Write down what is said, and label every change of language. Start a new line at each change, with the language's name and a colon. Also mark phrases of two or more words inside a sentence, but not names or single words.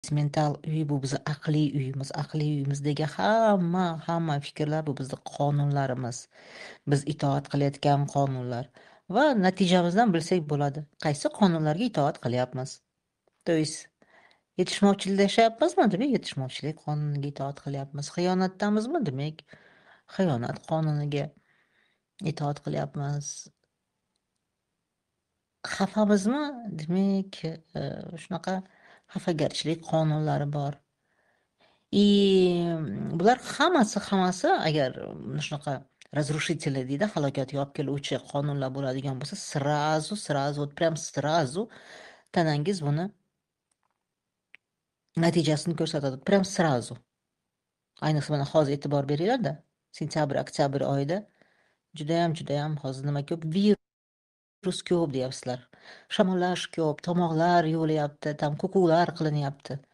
Uzbek: mental uy bu bizni aqliy uyimiz. Aqliy uyimizdagi hamma fikrlar bu bizni qonunlarimiz. Biz itoat qilayotgan qonunlar va natijamizdan bilsak bo'ladi. Qaysi qonunlarga itoat qilyapmiz?
Russian: То есть
Uzbek: yetishmovchilikda yashayapmizmi? Demak, yetishmovchilik qonuniga itoat qilyapmiz. Xiyonatdamizmi? Demak, xiyonat qonuniga itoat qilyapmiz. Xafamizmi? Demak, shunaqa xafagarchilik qonunlari bor. Bular hammasi agar shunaqa разрушительный deydi, halokatga olib keluvchi qonunlar bo'ladigan bo'lsa,
Russian: сразу, вот прям сразу
Uzbek: tanangiz buni natijasini ko'rsatadi.
Russian: Прям сразу.
Uzbek: Ayniqsa mana hozir e'tibor beringlar-da. Sentyabr, oktyabr oyida judayam hozir nima ko'p? Virus ko'p deyapsizlar. Shamollash ko'p, tomoqlar yo'layapti, tam kukullar qilinyapti.